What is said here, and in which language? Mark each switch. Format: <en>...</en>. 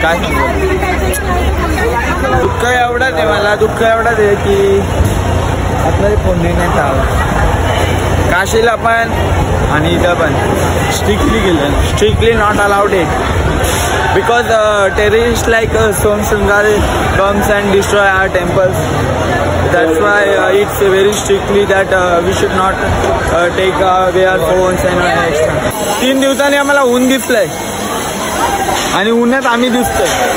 <mr>काय सांगू दुःख एवढंच आहे मला, दुःख एवढंच आहे की आतमध्ये फोन नाही चालला। काशीला पण आणि इथं पण स्ट्रिक्टली गेलं,</mr> <en>Strictly not allowed it because terrorists like Som Sringari comes and destroy our temples. That's why it's very strictly that we should not take away our phones and extra.</en> <mr>3 दिवसांनी आम्हाला ऊन दिसलंय आणि उन्हात आम्ही दिसतोय.</mr>